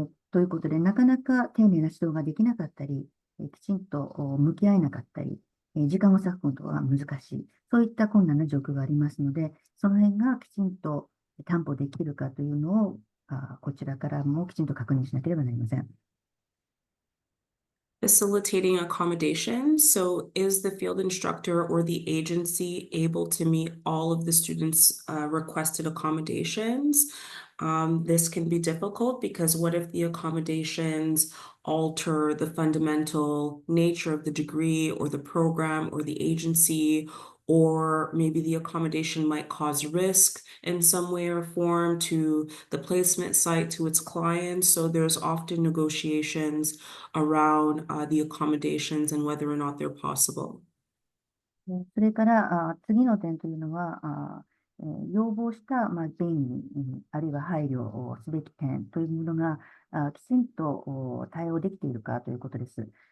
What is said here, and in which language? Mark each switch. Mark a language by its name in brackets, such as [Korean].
[Japanese] ということで、なかなか丁寧な指導ができなかったり、きちんと向き合えなかったり、時間を割くことは難しい。そういった困難な状況がありますので、その辺がきちんと担保できるかというのを、こちらからもきちんと確認しなければなりません。 [English] Facilitating accommodation. So is the field instructor or the agency able to meet all of the students' requested accommodations? This can be difficult because what if the accommodations alter the fundamental nature of the degree or the program or the agency, or maybe the accommodation might cause risk in some way or form to the placement site, to its clients. So there's often negotiations around the accommodations and whether or not they're possible. [Japanese] それから次の点というのは、要望した、便利、あるいは配慮をすべき点というものがきちんと対応できているかということです。